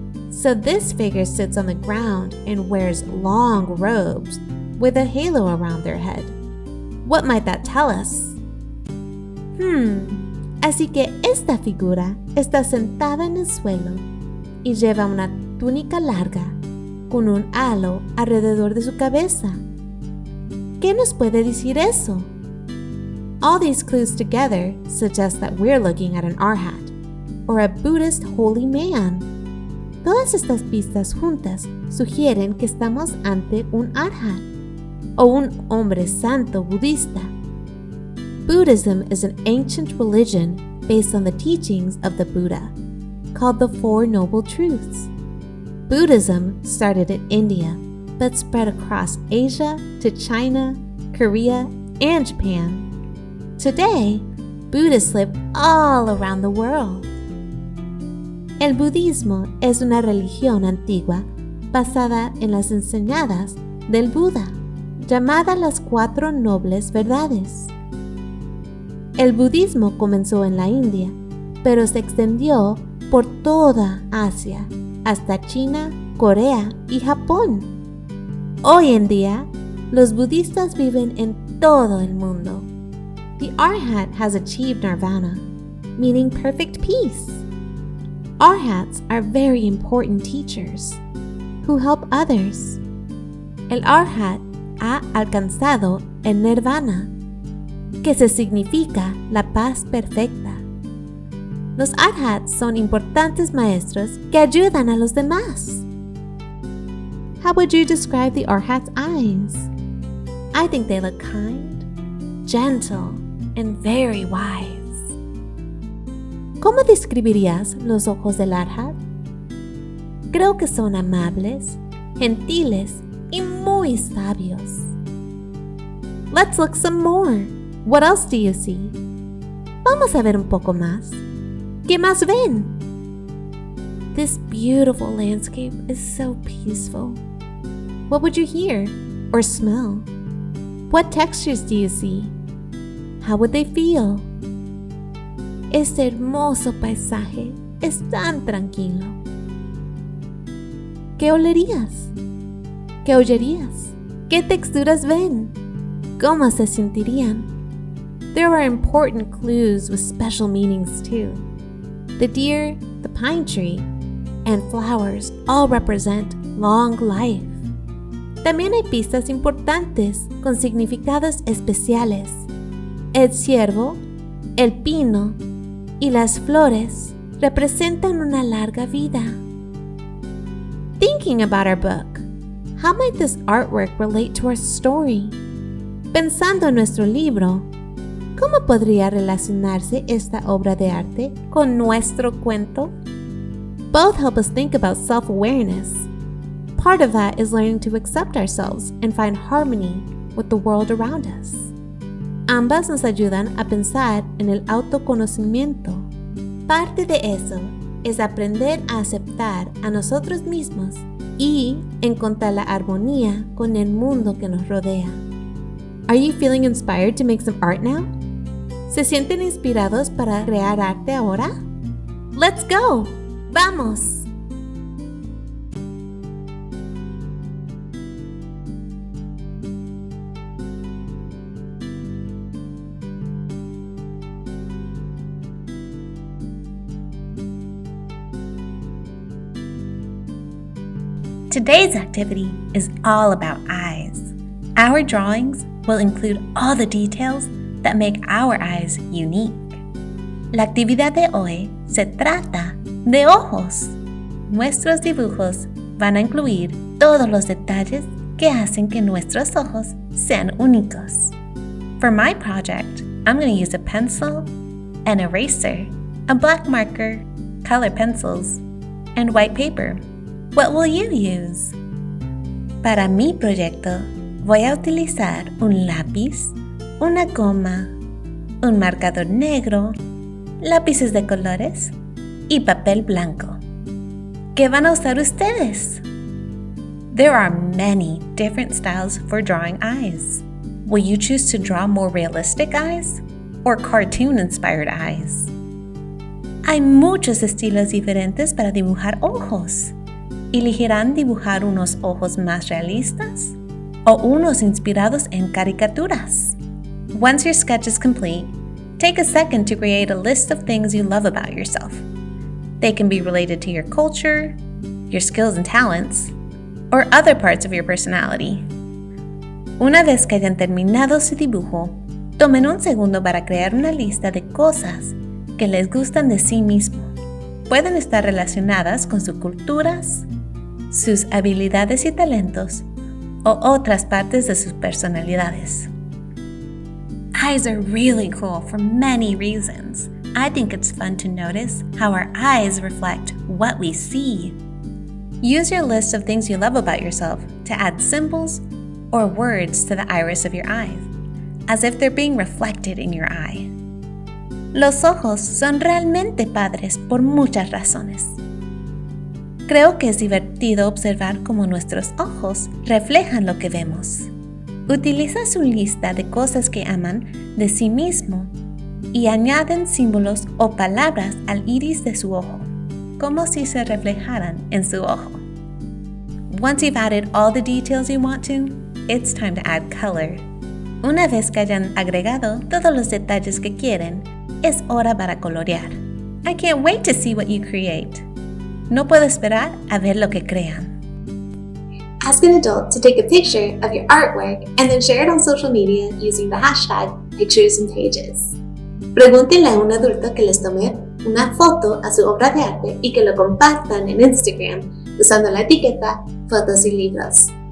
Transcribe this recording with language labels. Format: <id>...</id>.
<en>So this figure sits on the ground and wears long robes with a halo around their head. What might that tell us?</en> <es>Así que esta figura está sentada en el suelo y lleva una túnica larga con un halo alrededor de su cabeza. ¿Qué nos puede decir eso?</es> <en>All these clues together suggest that we're looking at an arhat, or a Buddhist holy man.</en> <es>Todas estas pistas juntas sugieren que estamos ante un arhat, o un hombre santo budista.</es> <en>Buddhism is an ancient religion based on the teachings of the Buddha, called the Four Noble Truths. Buddhism started in India, but spread across Asia to China, Korea, and Japan. Today, Buddhists live all around the world.</en> <es>El budismo es una religión antigua basada en las enseñanzas del Buda, llamada las Cuatro Nobles Verdades. El budismo comenzó en la India, pero se extendió por toda Asia, hasta China, Corea y Japón. Hoy en día, los budistas viven en todo el mundo.</es> <en>The arhat has achieved nirvana, meaning perfect peace. Arhats are very important teachers who help others.</en> <es>El arhat ha alcanzado el nirvana, que se significa la paz perfecta. Los arhats son importantes maestros que ayudan a los demás.</es> <en>How would you describe the arhat's eyes? I think they look kind, gentle, and very wise.</en> <es>¿Cómo describirías los ojos del arhat? Creo que son amables, gentiles y muy sabios.</es> <en>Let's look some more. What else do you see?</en> <es>Vamos a ver un poco más. ¿Qué más ven?</es> <en>This beautiful landscape is so peaceful. What would you hear or smell? What textures do you see? How would they feel?</en> <es>Este hermoso paisaje es tan tranquilo. ¿Qué olerías? ¿Qué oyerías? ¿Qué texturas ven? ¿Cómo se sentirían?</es> <en>There are important clues with special meanings too. The deer, the pine tree, and flowers all represent long life.</en> <es>También hay pistas importantes con significados especiales. El ciervo, el pino y las flores representan una larga vida.</es> <en>Thinking about our book, how might this artwork relate to our story?</en> <es>Pensando en nuestro libro, ¿cómo podría relacionarse esta obra de arte con nuestro cuento?</es> <en>Both help us think about self-awareness. Part of that is learning to accept ourselves and find harmony with the world around us.</en> <es>Ambas nos ayudan a pensar en el autoconocimiento. Parte de eso es aprender a aceptar a nosotros mismos y encontrar la armonía con el mundo que nos rodea.</es> <en>Are you feeling inspired to make some art now?</en> <es>¿Se sienten inspirados para crear arte ahora?</es> <en>Let's go!</en> <es>¡Vamos!</es> <en>Today's activity is all about eyes. Our drawings will include all the details that make our eyes unique.</en> <es>La actividad de hoy se trata de ojos. Nuestros dibujos van a incluir todos los detalles que hacen que nuestros ojos sean únicos.</es> <en>For my project, I'm going to use a pencil, an eraser, a black marker, color pencils, and white paper. What will you use?</en> <es>Para mi proyecto, voy a utilizar un lápiz, una goma, un marcador negro, lápices de colores y papel blanco. ¿Qué van a usar ustedes?</es> <en>There are many different styles for drawing eyes. Will you choose to draw more realistic eyes or cartoon-inspired eyes?</en> <es>Hay muchos estilos diferentes para dibujar ojos. ¿Elegirán dibujar unos ojos más realistas o unos inspirados en caricaturas?</es> <en>Once your sketch is complete, take a second to create a list of things you love about yourself. They can be related to your culture, your skills and talents, or other parts of your personality.</en> <es>Una vez que hayan terminado su dibujo, tomen un segundo para crear una lista de cosas que les gustan de sí mismo. Pueden estar relacionadas con sus culturas, sus habilidades y talentos, o otras partes de sus personalidades.</es> <en>Eyes are really cool for many reasons. I think it's fun to notice how our eyes reflect what we see. Use your list of things you love about yourself to add symbols or words to the iris of your eye, as if they're being reflected in your eye.</en> <es>Los ojos son realmente padres por muchas razones. Creo que es divertido observar cómo nuestros ojos reflejan lo que vemos. Utiliza su lista de cosas que aman de sí mismo y añaden símbolos o palabras al iris de su ojo, como si se reflejaran en su ojo.</es> <en>Once you've added all the details you want to, it's time to add color.</en> <es>Una vez que hayan agregado todos los detalles que quieren, es hora para colorear.</es> <en>I can't wait to see what you create.</en> <es>No puedo esperar a ver lo que crean.</es> <en>Ask an adult to take a picture of your artwork and then share it on social media using the hashtag #PicturesAndPages.</en> <es>Pregúntenle a un adulto que les tome una foto a su obra de arte y que lo compartan en Instagram usando la etiqueta Fotos y Libros.</es>